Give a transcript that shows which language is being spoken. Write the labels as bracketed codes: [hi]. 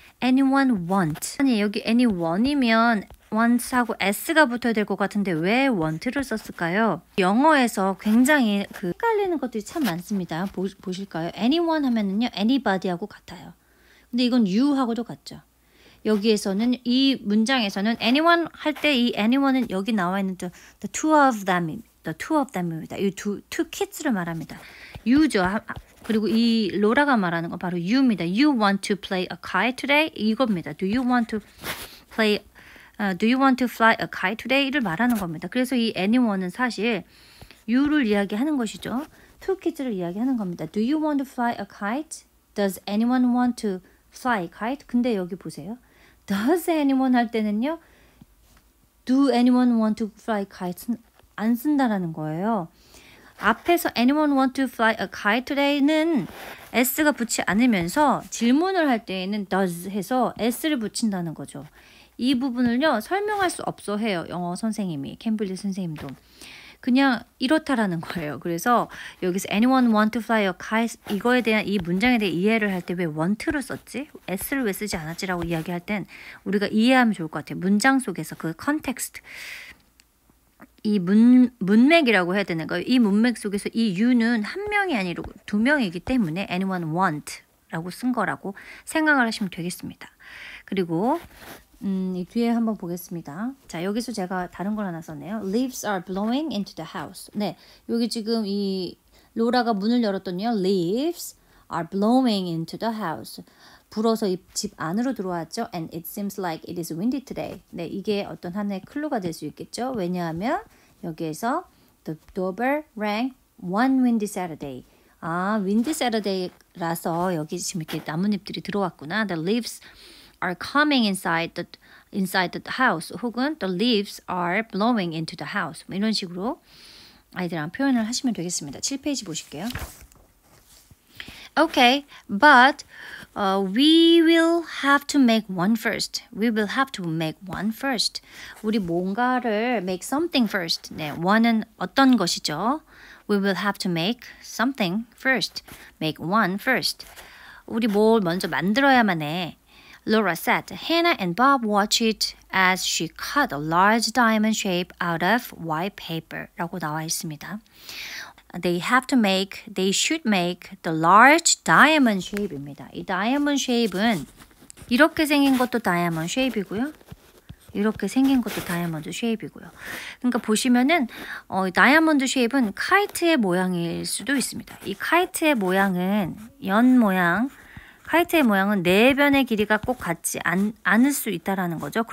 [en] Anyone want? [ko] 아니 여기 anyone이면 want하고 s가 붙어야 될 것 같은데 왜 want를 썼을까요? 영어에서 굉장히 헷갈리는 것들이 참 많습니다. 보실까요? anyone 하면은요 anybody하고 같아요. 근데 이건 you하고도 같죠. 여기에서는 이 문장에서는 anyone 할 때 이 anyone은 여기 나와 있는 the two of them입니다. 이 two kids를 말합니다. you죠. 그리고 이 로라가 말하는 건 바로 you입니다. [en] You want to play a kite today? [ko] 이겁니다. [en] Do you want to fly a kite today? [ko] 를 말하는 겁니다. 그래서 이 anyone은 사실 you를 이야기하는 것이죠. two kids를 이야기하는 겁니다. [en] Do you want to fly a kite? Does anyone want to fly a kite? [ko] 근데 여기 보세요. Does anyone 할 때는요. [en] Do anyone want to fly a kite? [ko] 안 쓴다라는 거예요. 앞에서 [en] anyone want to fly a kite today [ko] 는 s가 붙지 않으면서 질문을 할 때에는 does 해서 s를 붙인다는 거죠. 이 부분을요 설명할 수 없어 해요. 영어 선생님이 캠블리 선생님도 그냥 이렇다라는 거예요. 그래서 여기서 [en] anyone want to fly a kite [ko] 이거에 대한 이 문장에 대해 이해를 할 때 왜 want를 썼지? s를 왜 쓰지 않았지라고 이야기할 땐 우리가 이해하면 좋을 것 같아요. 문장 속에서 그 컨텍스트 이 문맥이라고 해야 되는 거예요. 이 문맥 속에서 이 you는 한 명이 아니고 두 명이기 때문에 anyone want라고 쓴 거라고 생각을 하시면 되겠습니다. 그리고 이 뒤에 한번 보겠습니다. 자, 여기서 제가 다른 걸 하나 썼네요. [en] Leaves are blowing into the house. [ko] 네, 여기 지금 이 로라가 문을 열었더니요. [en] Leaves are blowing into the house. [ko] 불어서 집 안으로 들어왔죠. [en] And it seems like it is windy today. [ko] 네, 이게 어떤 하나의 클루가 될 수 있겠죠. 왜냐하면 여기에서 [en] the doorbell rang one windy Saturday. [ko] 아, windy Saturday라서 여기 지금 이렇게 나뭇잎들이 들어왔구나. [en] The leaves are coming inside the house. [ko] 혹은 [en] the leaves are blowing into the house. [ko] 이런 식으로 아이들랑 표현을 하시면 되겠습니다. 7페이지 보실게요. [en] Okay, but we will have to make one first. We will have to make one first. [ko] 우리 뭔가를 [en] make something first. [ko] 네, one은 어떤 것이죠? [en] We will have to make something first. Make one first. [ko] 우리 뭘 먼저 만들어야만 해. [en] Laura said. Hannah and Bob watched it as she cut a large diamond shape out of white paper. [ko] 라고 나와 있습니다. [en] they should make the large diamond shape입니다. [ko] 이 diamond shape은 이렇게 생긴 것도 diamond shape이고요. 이렇게 생긴 것도 다이아몬드 쉐입이고요. 그러니까 보시면은 다이아몬드 쉐입은 카이트의 모양일 수도 있습니다. 이 카이트의 모양은 연 모양, 카이트의 모양은 네 변의 길이가 꼭 같지 않을 수 있다라는 거죠.